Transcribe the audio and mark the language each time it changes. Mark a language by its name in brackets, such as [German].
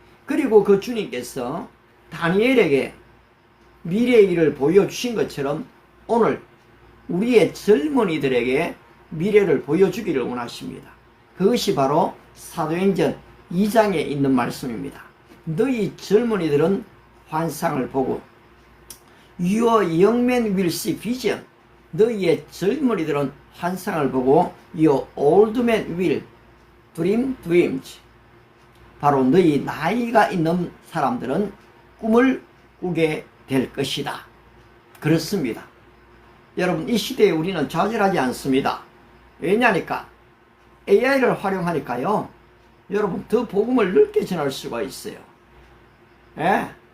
[Korean] 그리고 그 주님께서 다니엘에게 미래의 일을 보여주신 것처럼 오늘 우리의 젊은이들에게 미래를 보여주기를 원하십니다. 그것이 바로 사도행전 2장에 있는 말씀입니다. 너희 젊은이들은 환상을 보고 [English] Your young men will see vision. [Korean] 너희의 젊은이들은 환상을 보고 [English] Your old men will dream dreams. [Korean] 바로 너희 나이가 있는 사람들은 꿈을 꾸게 될 것이다. 그렇습니다. 여러분, 이 시대에 우리는 좌절하지 않습니다. 왜냐니까 AI를 활용하니까요. 여러분, 더 복음을 넓게 전할 수가 있어요. 예.